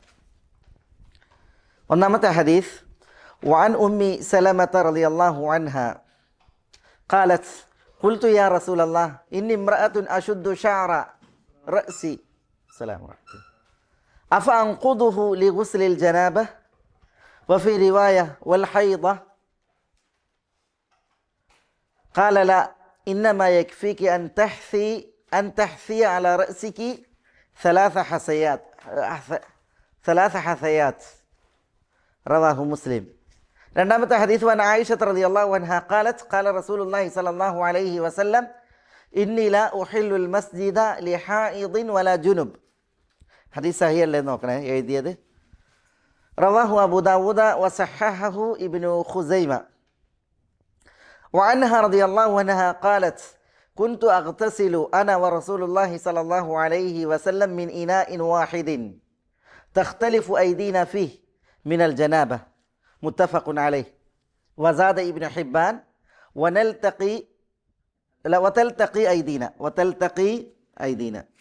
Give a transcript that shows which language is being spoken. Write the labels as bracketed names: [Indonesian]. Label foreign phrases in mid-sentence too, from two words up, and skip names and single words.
[Malayalam] ഒന്നാമത്തെ ഹദീസ് [Arabic] وعن أم سلمة رضي الله عنها قالت قلت يا رسول الله إني امرأة أشد شعر رأسي أفأنقضه لغسل الجنابة وفي رواية والحيضة قال لا إنما يكفيك أن تحثي على رأسك ثلاث حثيات رواه مسلم. [Malayalam] രണ്ടാമത്തെ ഹദീസ് [Arabic] وعن عائشة رضي الله عنها قالت قال رسول الله صلى الله عليه وسلم إني لا أحل المسجد لحائض ولا جنب. [Malayalam] ഹദീസ് സഹീഹ് അല്ലേ നോക്കണേ എഴുതിയത്. [Arabic] رواه أبو داود وصححه ابن خزيمة. وعنها رضي الله عنها قالت كنت أغتسل أنا ورسول الله صلى الله عليه وسلم من إناء واحد تختلف أيدينا فيه من الجنابة متفق عليه. وزاد ابن حبان وتلتقي أيدينا وتلتقي أيدينا.